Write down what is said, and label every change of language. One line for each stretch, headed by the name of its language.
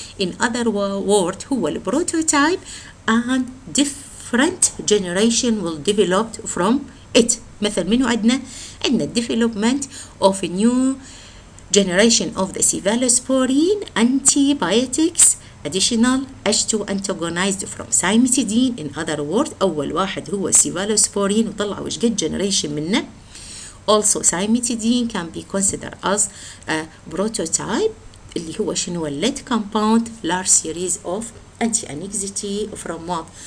English: In other words,
Arabic: هو البروتوتايب
English: and different generation will develop from it.
Arabic: مثل منو عندنا
English: development of a new generation of the cephalosporin antibiotics additional H2 antagonized from cimetidine. In other words,
Arabic: أول واحد هو cephalosporin وطلعوا إيش قد generation منه.
English: Also cimetidine can be considered as a prototype
Arabic: اللي هو شنو
English: lead compound large series of anti-anxiety from what?